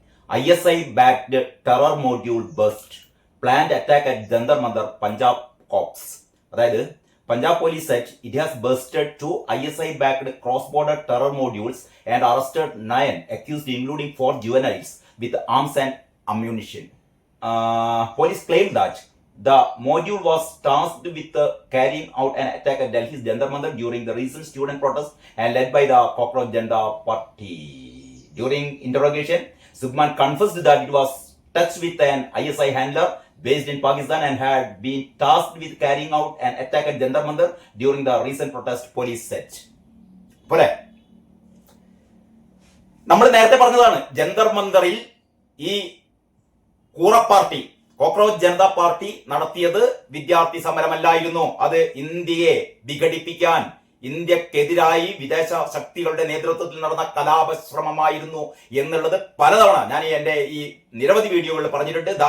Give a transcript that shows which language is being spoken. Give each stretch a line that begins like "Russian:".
English: ISI backed terror module bust, planned attack at Jantar Mantar, Punjab cops.
Malayalam: അതായത് Punjab police set
English: it has busted 2 ISI backed cross-border terror modules and arrested 9 accused including 4 juveniles with arms and ammunition. Police claimed that the module was tasked with carrying out an attack at Delhi's Jantar Mantar during the recent student protest and led by the Cockroach Janata Party. During interrogation, Subman confessed that it was touched with an ISI handler based in Pakistan and had been tasked with carrying out an attack at Jantar Mantar during the recent protest, police said.
Malayalam: പോലെ നമ്മൾ നേരത്തെ പറഞ്ഞതാണ്, ജന്തർ മന്ദറിൽ ഈ കൂറ party, cockroach Janata party നടത്തിയത് വിദ്യാർത്ഥി സമരമല്ലായിരുന്നു. അത് ഇന്ത്യയെ വിഘടിപ്പിക്കാൻ, ഇന്ത്യക്കെതിരായി വിദേശ ശക്തികളുടെ നേതൃത്വത്തിൽ നടന്ന കലാപശ്രമമായിരുന്നു എന്നുള്ളത് പലതവണ ഞാൻ എന്റെ ഈ നിരവധി വീഡിയോകളിൽ പറഞ്ഞിട്ടുണ്ട്.